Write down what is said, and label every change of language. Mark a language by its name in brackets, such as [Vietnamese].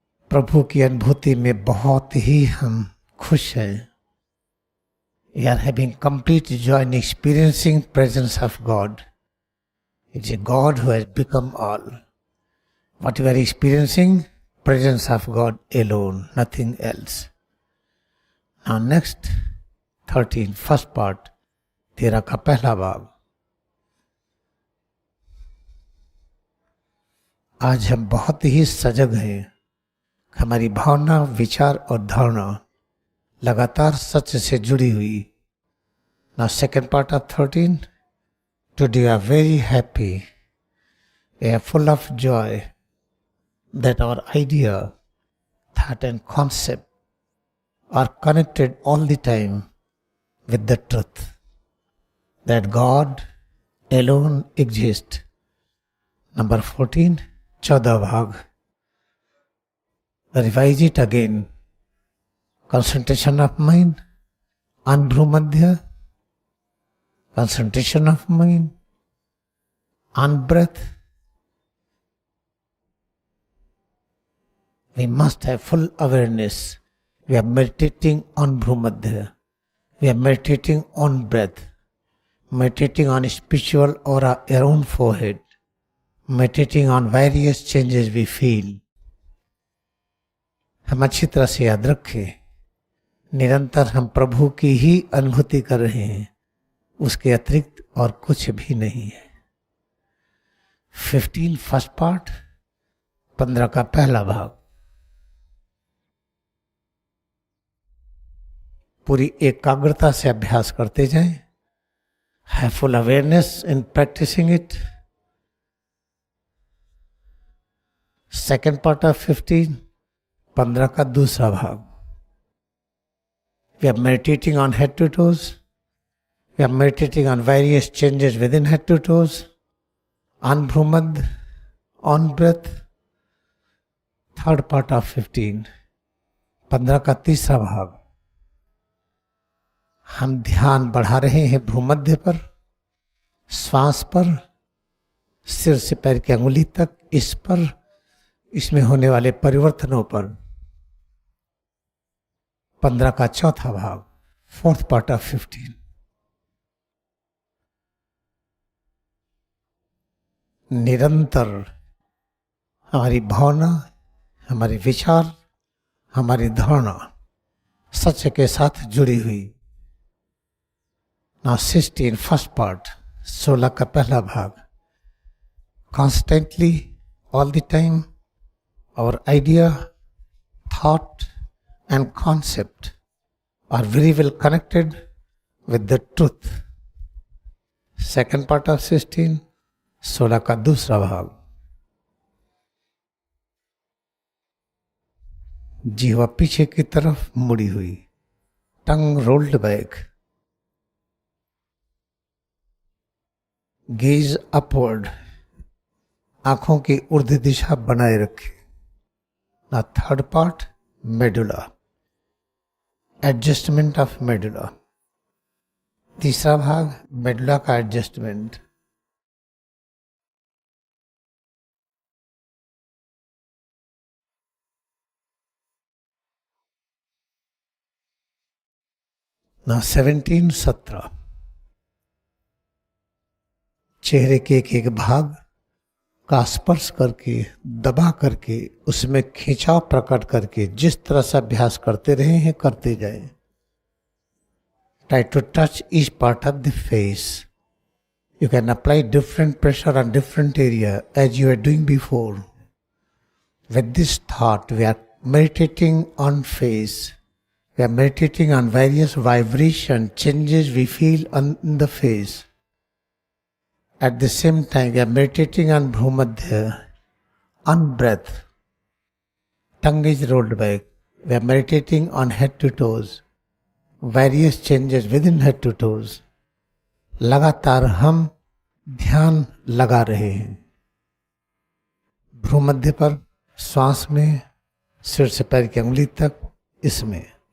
[Hindi] प्रभु की अनुभूति में बहुत ही हम खुश हैं. [English] We are having complete joy in experiencing presence of God. It's a God who has become all. What we are experiencing, presence of God alone, nothing else. Now next, 13, first part, [Hindi] 13 का पहला भाग. आज हम बहुत ही सजग हैं. हमारी भावना, विचार और धारणा लगातार सच से जुड़ी हुई. [English] Now second part of 13, today we are very happy, we are full of joy that our idea, thought and concept are connected all the time with the truth that God alone exists. Number 14, [Hindi] 14 भाग. [English] Revise it again. Concentration of mind on Bhumadhya, concentration of mind on breath. We must have full awareness. We are meditating on Bhumadhya. We are meditating on breath. Meditating on spiritual aura around forehead. Meditating on various changes we feel. [Hindi] हम अच्छी तरह से याद रखें, निरंतर हम प्रभु की ही अनुभूति कर रहे हैं, उसके अतिरिक्त और कुछ भी नहीं है. 15 [English] first part, [Hindi] 15 का पहला भाग. पूरी एकाग्रता से अभ्यास करते जाएं. [English] Have full awareness in practicing it. Second part of 15, [Hindi] 15 का दूसरा भाग. [English] We are meditating on head to toes. We are meditating on various changes within head to toes, on Bhumad, on breath. Third part of 15, [Hindi] 15 का तीसरा भाग. हम ध्यान बढ़ा रहे हैं भूमध्य पर, श्वास पर, सिर से पैर की अंगुली तक, इस पर, इसमें होने वाले परिवर्तनों पर. 15 का चौथा भाग, [English] Fourth part of 15. [Hindi] निरंतर हमारी भावना, हमारे विचार, हमारी धारणा सत्य के साथ जुड़ी हुई. [English] Now 16, first part, [Hindi] 16 का पहला भाग. [English] Constantly, all the time, our idea, thought and concept are very well connected with the truth. Second part of 16, [Hindi] 16 का दूसरा भाग. जीवा पीछे की तरफ मुड़ी हुई, [English] tongue rolled back, gaze upward, [Hindi] आंखों की ऊर्ध्व दिशा बनाए रखे. [English] ना third part, medulla, adjustment of medulla. [Hindi] तीसरा भाग, मेडुला का एडजस्टमेंट. ना 17, 17, चेहरे के एक भाग का स्पर्श करके, दबा करके, उसमें खिंचाव प्रकट करके जिस तरह से अभ्यास करते रहे हैं करते जाए. [English] Try to touch each part of the face. You can apply different pressure on different area as you were doing before. With this thought, we are meditating on face. We are meditating on various vibration changes we feel on the face. At the same time, we are meditating on Bhumadhya, on breath. Tongue is rolled back. We are meditating on head to toes. Various changes within head to toes. [Hindi] लगातार हम ध्यान लगा रहे हैं भ्रूमध्य पर, श्वास में, सिर से पैर की अंगुली तक, इसमें.